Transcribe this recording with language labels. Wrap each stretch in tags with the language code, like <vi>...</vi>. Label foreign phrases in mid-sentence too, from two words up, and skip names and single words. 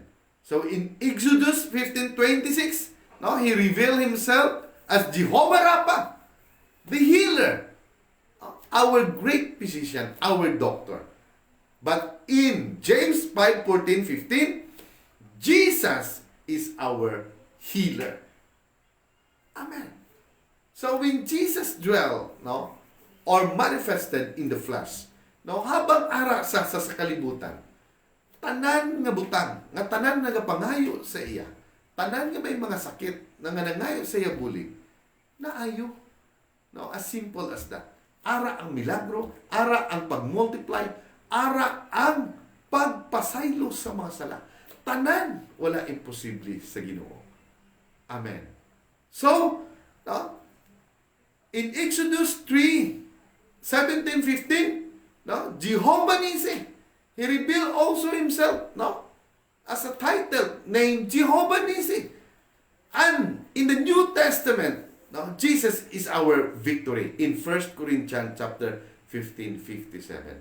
<en>So in Exodus 15:26, no, he revealed himself as Jehovah Rapha, the healer, our great physician, our doctor. But in James 5:14-15, Jesus is our healer. Amen. So when Jesus dwelt, no, or manifested in the flesh,</en> <hil>no, habang ara sa kalibutan, tanan nga butang, nga tanan nga pangayo sa iya, tanan nga may mga sakit na nga nangayo sa iya bulig, naayo.</hil> <en>No, as simple as that.</en> <hil>Ara ang milagro, ara ang pag-multiply, ara ang pagpasaylo sa mga sala. Tanan, wala imposible sa Ginoo.</hil> <en>Amen. So, no, in Exodus 3:17-15, no, Jehovah Nissi, he revealed also himself, no, as a title named Jehovah Nissi. And in the New Testament, no, Jesus is our victory in 1 Corinthians chapter 15:57.</en>